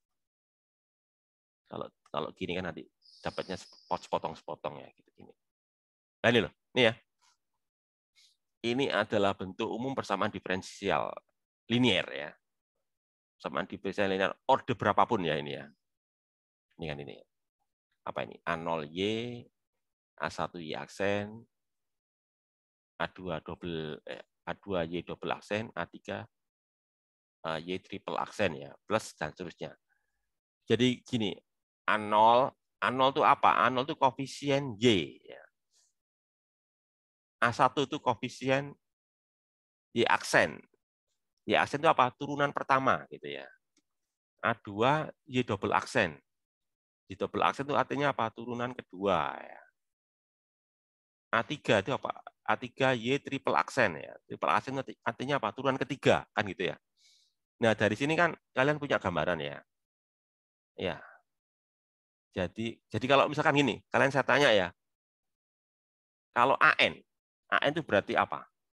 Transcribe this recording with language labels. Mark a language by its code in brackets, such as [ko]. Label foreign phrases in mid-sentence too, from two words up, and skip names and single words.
[id] Kalau gini kan nanti dapatnya sepotong-sepotong ya gitu gini. Nah ini loh, ini ya. Ini adalah bentuk umum persamaan diferensial linier ya. Persamaan diferensial linier orde berapapun ya ini ya. Ini kan ini. Apa ini? A0Y, A1Y aksen, A2Y double aksen, A3 Y triple aksen ya, plus dan seterusnya. Jadi gini, A0 itu apa? A0 itu koefisien Y. Ya. A1 itu koefisien Y aksen. Y aksen itu apa? Turunan pertama gitu ya. A2 Y double aksen. Y double aksen itu artinya apa? Turunan kedua ya. A3 itu apa? A3 Y triple aksen ya. Triple aksen artinya apa? Turunan ketiga kan gitu ya. Nah, dari sini kan kalian punya gambaran ya. Ya. Jadi kalau misalkan gini, kalian saya tanya ya. Kalau AN itu berarti apa?